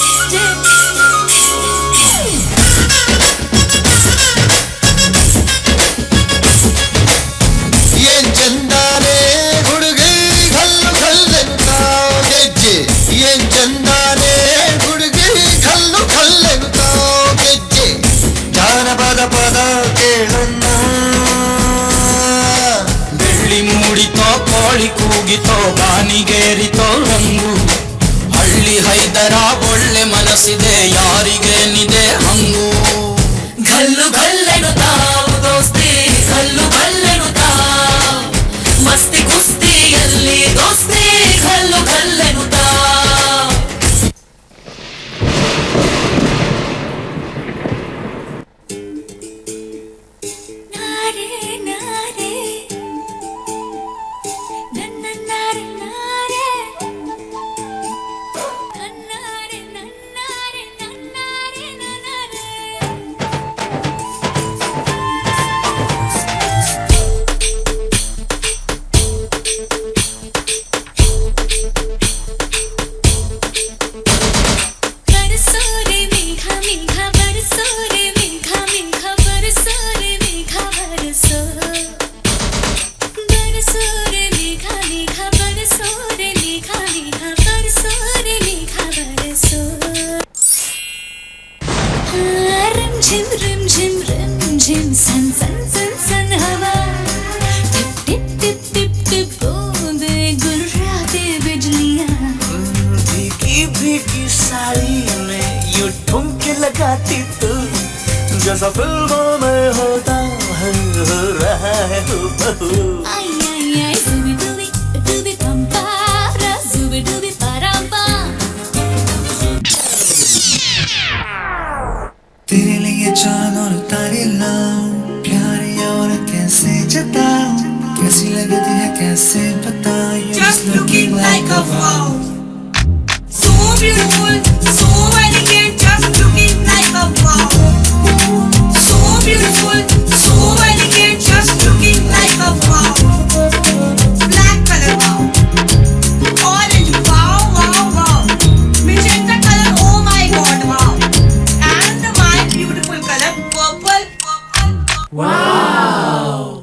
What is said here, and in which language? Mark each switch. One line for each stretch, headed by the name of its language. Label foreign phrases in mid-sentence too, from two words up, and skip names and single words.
Kannada: ಏನ್ ಚಂದಾನೆ ಹುಡುಗಿ
Lambadi: घल्लेनु दाव
Kannada: ಗೆಜ್ಜೆ ಏನ್ ಚಂದಾನೆ ಹುಡುಗಿ
Lambadi: घल्लेनु दाव
Kannada: ಗೆಜ್ಜೆ ಜಾನಪದ ಪದ ಕೇಳನ್ನ ಬೆಳ್ಳಿ ಮೂಡಿತೋ ಕೋಳಿ ಕೂಗಿತೋ ಬಾನಿಗೇರಿತೋ ರಂಗು ಹಳ್ಳಿ ಹೈದರ ಒಳ್ಳೆ ಮನಸ್ಸಿದೆ ಯಾರಿಗೇನಿದೆ ಹಂಗು
Lambadi: घल्लु घल्लेनु दाव ದೋಸ್ತಿ घल्लु घल्लेनु दाव मस्ती
Kannada: ಕುಸ್ತಿಯಲ್ಲಿ ದೋಸ್ತಿ
Lambadi: घल्लु घल्लेनु दाव नारे नारे ನನ್ನ ನಾರೆ ನಾರೆ ನನ್ನಾರೆ ನನ್ನಾರೆ ನನ್ನಾರೆ ನನ್ನಾರೆ
Hindi: बरसोरे मेघा मेघा बरसोरे मेघा मेघा बरसोरे मेघा बरसो बरसोरे मेघा मेघा बरसोरे मेघा मेघा बरसोरे मेघा बरसो रिम झिम सन सन सन सन हवा टिप टिप टिप टिप टिप बूंदे गुर्राते बिजलियां भीगी भीगी साड़ी में यूं ठुमके लगाती तू जैसा फिल्मों में होता है हो रहा है हूबहू ay ay ay zubi dubi dubi pampara zubi dubi paramba तेरे लिए चांद और तारे लाऊं प्यार और कैसे जताऊं कैसी लगती है कैसे बताऊं
English: Just looking like a wow. So beautiful, so elegant, just looking like a wow. So beautiful, so elegant, just looking like a wow. Black color wow. Orange wow, wow, wow. Magenta color, oh my god, wow. And my beautiful color, purple, purple. wow